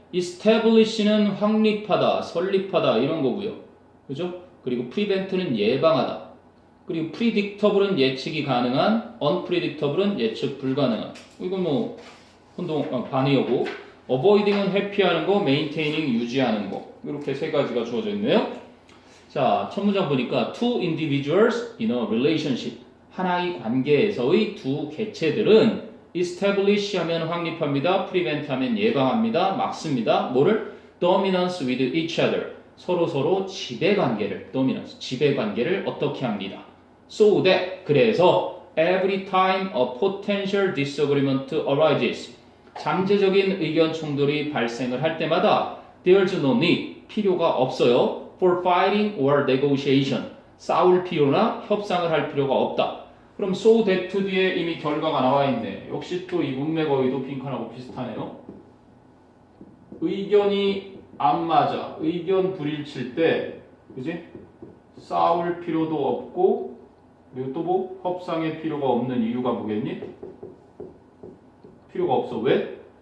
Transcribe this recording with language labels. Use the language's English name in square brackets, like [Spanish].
[Korean] establish는 확립하다, 설립하다 이런 거고요. 그죠? 그리고 prevent는 예방하다. 그리고 predictable은 예측이 가능한, unpredictable은 예측 불가능한. 이건 뭐 반의어고 avoiding은 회피하는 거, maintaining 유지하는 거. 이렇게 세 가지가 주어져 있네요. 자, 첫 문장 보니까 [English] two individuals in a relationship. [Korean] 하나의 관계에서의 두 개체들은 establish 하면 확립합니다. prevent 하면 예방합니다. 막습니다. 뭐를? [English] dominance with each other. [Korean] 서로 지배관계를 dominance, 지배관계를 어떻게 합니다. [English] so that 그래서 every time a potential disagreement arises. [Korean] 잠재적인 의견 충돌이 발생을 할 때마다 [English] there's no need, [Korean] 필요가 없어요. [English] for fighting or negotiation. [Korean] 싸울 필요나 협상을 할 필요가 없다. 그럼 [English] so that [Korean] 뒤에 이미 결과가 나와 있네. 역시 또 이 문맥 어휘도 빈칸하고 비슷하네요. 의견이 안 맞아. 의견 불일칠 때, 그지? 싸울 필요도 없고, 그리고 또 뭐? 협상의 필요가 없는 이유가 뭐겠니? 필요가 없어. 왜?